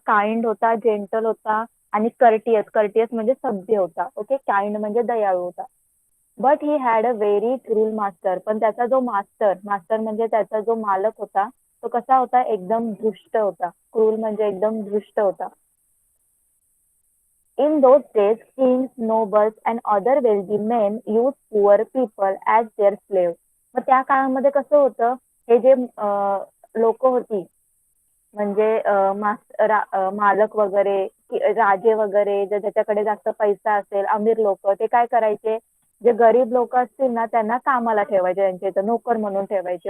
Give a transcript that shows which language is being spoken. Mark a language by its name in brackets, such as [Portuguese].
[Marathi] Kind होता, gentle होता आणि कर्टियस. कर्टियस म्हणजे सभ्य होता. ओके, काइंड म्हणजे दयाळू होता. [English] But he had a very cruel master. [Marathi] पण त्याचा जो मास्टर, मास्टर म्हणजे त्याचा जो मालक होता, तो कसा होता? एकदम दुष्ट होता. क्रूल म्हणजे एकदम दुष्ट होता. [English] In those days, kings, nobles and other wealthy men used poor people as their slaves. [Marathi] मग त्या काळामध्ये कसं होतं? हे जे लोक होती, म्हणजे मालक वगैरे, राजे वगैरे, जर त्याच्याकडे जास्त पैसा असेल, अमीर लोक, ते काय करायचे? जे गरीब लोक असतील ना, त्यांना कामाला ठेवायचे, त्यांच्या इथं नोकर म्हणून ठेवायचे.